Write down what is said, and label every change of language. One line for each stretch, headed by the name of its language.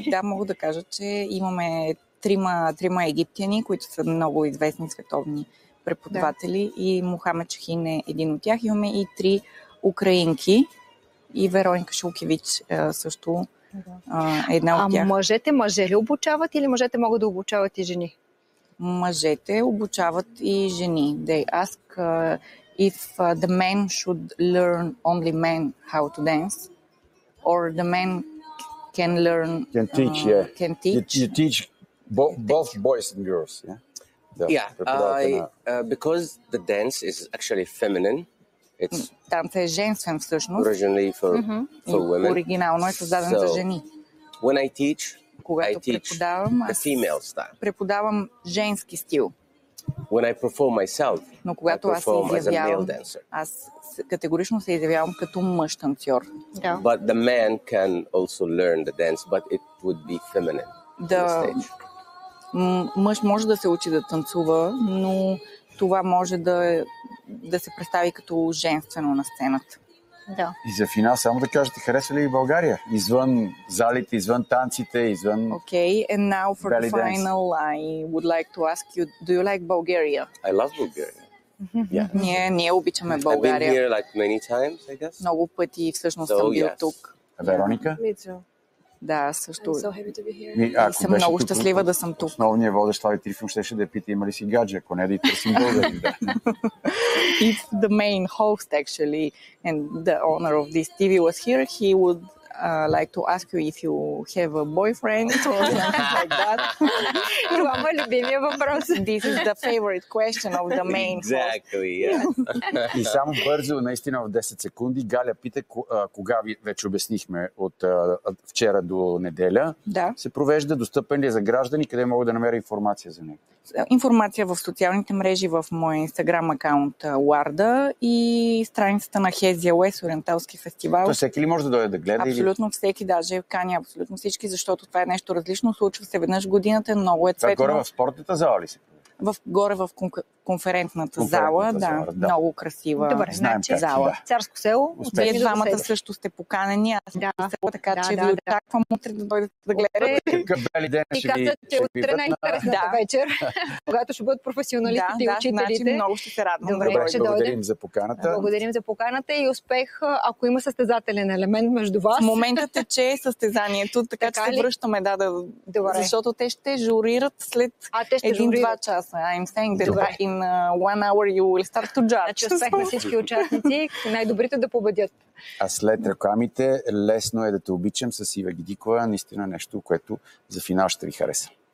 Bulgarian: Да, мога да кажа, че имаме трима египтяни, които са много известни световни преподаватели, и Мохамед Шахин е един от тях. Имаме и 3 украинки и Вероника Шулкевич също една от тях. А мъже ли обучават, или мъжете могат да обучават и жени? Мъжете обучават и жени.
English: They ask if the men should learn only men how to dance, or the men can learn... Can teach, Can teach. You teach both boys and girls, yeah? Because the dance is actually feminine. It's
Bulgarian: танцът е женствен всъщност.
English: Originally for women.
Bulgarian: Оригинално е създаден за жени.
English: When I teach,
Bulgarian: когато преподавам,
English: the female style.
Bulgarian: Преподавам женски стил.
English: When I perform myself,
Bulgarian: но когато аз се изявявам, аз категорично се изявявам като мъж танцор.
English: But the man can also learn the dance, but it would be feminine on the stage.
Bulgarian: Мъж може да се учи да танцува, но това може да се представи като женствено на сцената. Да. И за финал само да кажете, харесва ли България? Извън залите, извън танците, извън...
English: Okay, and now for the final, I would like to ask you, do you like Bulgaria? I love Bulgaria.
Bulgarian: Yeah. Ние обичаме България.
English: I've been here like many times, I guess.
Bulgarian: Много пъти всъщност съм бил тук. Вероника?
English: Me too.
Bulgarian: Да, също.
English: I'm so happy to be here.
Bulgarian: И съм много щастлива да съм тук. Основният водещ Слави Трифонов щеше да я пита, има ли си гадже, ако не да и търсим българи.
English: If the main host actually and the owner of this TV was here, he would like to ask you if you have a boyfriend or something like that.
Bulgarian: Това е любимия въпрос.
English: This is the favorite question of the main host. Exactly, yeah.
Bulgarian: И само бързо, наистина в 10 секунди, Галя пита, кога ви вече обяснихме от вчера до неделя, се провежда, достъпен ли е за граждани, къде могат да намеря информация за него? Информация в социалните мрежи, в моя инстаграм акаунт Warda и страницата на Hezia West, Ориенталски фестивал. То всеки ли може да дойде да гледа? Абсолютно Абсолютно всеки, даже каня абсолютно всички, защото това е нещо различно. Случва се веднъж в годината, много е цветно. Това горе в спортната зала ли се? Горе в конферентната зала, да. Много красива. Добре, значи зала. Да. Царско село. Вие двамата също сте поканени. Аз съм село, така че ви очаквам утре да дойдете да гледате. Какъв бели ден ще ви че утре най-интересната вечер, когато ще бъдат професионалистите и учителите. Значи много ще се радвам. Добре, благодарим за поканата. Благодарим за поканата и успех, ако има състезателен елемент между вас. В момента тече състезанието, така че се връщаме, защото те ще журират след 1-2 часа.
English: I'm saying that in 1 hour you will start to judge.
Bulgarian: Значи успех на всички участници, най-добрите да победят. А след рекламите, лесно е да те обичам с Ива Гидикова. Наистина нещо, което за финал ще ви хареса.